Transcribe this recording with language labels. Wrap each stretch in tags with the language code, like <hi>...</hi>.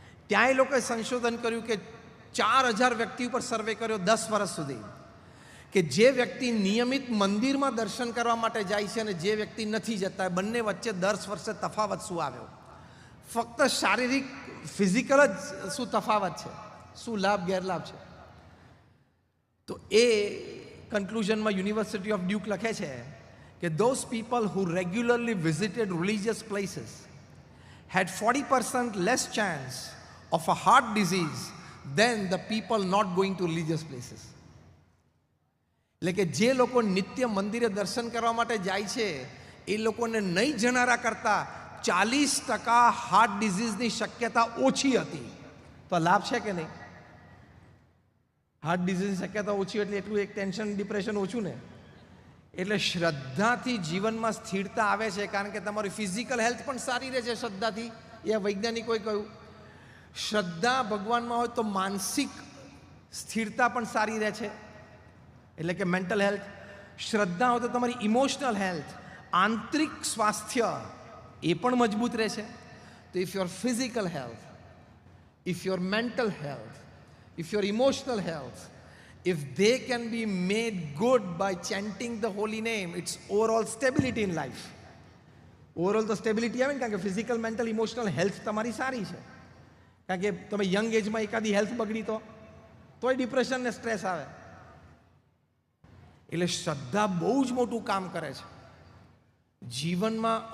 <gu>ત્યાં એ લોકોએ સંશોધન કર્યું કે 4000 વ્યક્તિ ઉપર સર્વે કર્યો 10 વર્ષ સુધી, કે જે વ્યક્તિ નિયમિત મંદિરમાં દર્શન કરવા માટે જાય છે અને જે વ્યક્તિ નથી જતા, બંને વચ્ચે 10 વર્ષે તફાવત શું આવ્યો. ફક્ત શારીરિક, ફિઝિકલ જ શું તફાવત છે, શું લાભ ગેરલાભ છે. તો એ કન્ક્લુઝનમાં યુનિવર્સિટી ઓફ ડ્યુક લખે છે કે</gu> <en>those people who regularly visited religious places had 40% less chance of a heart disease than the people not going to religious places.</en> <gu>એટલે કે જે લોકો નિત્ય મંદિરે દર્શન કરવા માટે જાય છે એ લોકોને નહીં જનારા કરતાં 40% હાર્ટ ડિઝીઝની શક્યતા ઓછી હતી. તો લાભ છે કે નહીં? હાર્ટ ડિઝીઝની શક્યતા ઓછી એટલે એટલું એક ટેન્શન, ડિપ્રેશન ઓછું ને. એટલે શ્રદ્ધાથી જીવનમાં સ્થિરતા આવે છે, કારણ કે તમારી ફિઝિકલ હેલ્થ પણ સારી રહે છે શ્રદ્ધાથી. એ વૈજ્ઞાનિકોએ કહ્યું. શ્રદ્ધા ભગવાનમાં હોય તો માનસિક સ્થિરતા પણ સારી રહે છે, એટલે કે મેન્ટલ હેલ્થ. શ્રદ્ધા હોય તો તમારી ઇમોશનલ હેલ્થ, આંતરિક સ્વાસ્થ્ય એ પણ મજબૂત રહે છે.</gu> <en>તો if your physical health, if your mental health, if your emotional health, if they can be made good by chanting the holy name, it's overall stability in life.</en> <gu>Overall તો stability આવે ને, કારણ કે ફિઝિકલ, મેન્ટલ, ઇમોશનલ હેલ્થ તમારી સારી છે. કારણ કે તમે યંગ એજમાં એકાદી હેલ્થ બગડી તોય ડિપ્રેશન ને સ્ટ્રેસ આવે. એટલે શ્રદ્ધા બહુ જ મોટું કામ કરે છે જીવનમાં.</gu>